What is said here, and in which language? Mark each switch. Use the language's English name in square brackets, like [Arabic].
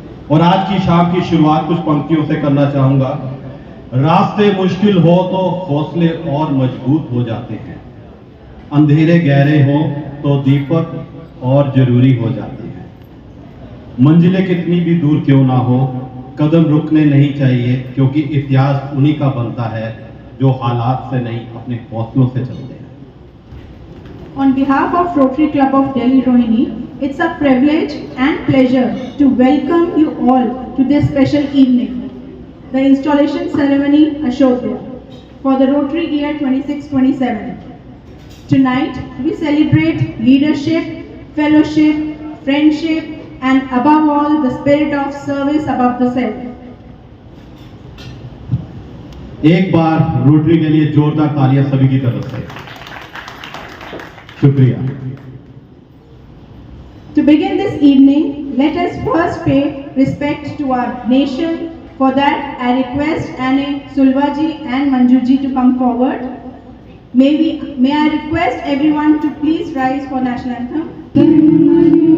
[Hindi] और आज की शाम की शुरुआत कुछ पंक्तियों से करना चाहूंगा. रास्ते मुश्किल हो तो हौसले और मजबूत हो जाते हैं, अंधेरे गहरे हो तो दीपक और जरूरी हो जाते हैं. मंजिलें कितनी भी दूर क्यों ना हो, कदम रुकने नहीं चाहिए, क्योंकि इतिहास उन्हीं का बनता है जो हालात से नहीं अपने हौसलों से चलते हैं. [English] On behalf of Rotary Club of Delhi Rohini, it's a privilege and pleasure to welcome you all to this special evening, the installation ceremony Ashodhya for the Rotary year 26-27. Tonight, we celebrate leadership, fellowship, friendship, and above all, the spirit of service above the self. [Hindi] एक बार rotary के लिए जोरदार तालियां सभी की तरफ से. शुक्रिया. [English] To begin this evening, let us first pay respect to our nation. For that, I request Anne Sulvaji and Manjuji to come forward. May I request everyone to please rise for national anthem.